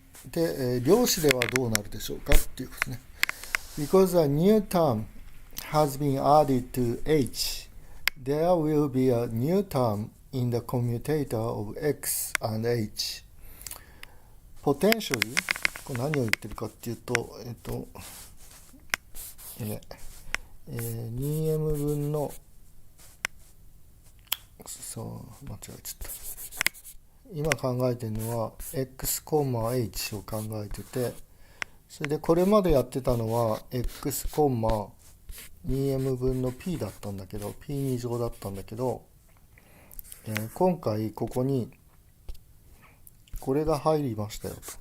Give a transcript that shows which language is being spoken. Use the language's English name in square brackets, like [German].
[Japanese] で、量子ではどうなるでしょうかっていうことね。 [English] Because a new term has been added to H, there will be a new term in the commutator of X and H. [Japanese] Potentially、これ何を言ってるかっていうと、2m 分の、間違えちゃった。今考えてるのは X,H を考えてて、それでこれまでやってたのは X,2m 分の P だったんだけど、P2 乗だったんだけど、今回ここにこれが入りましたよと。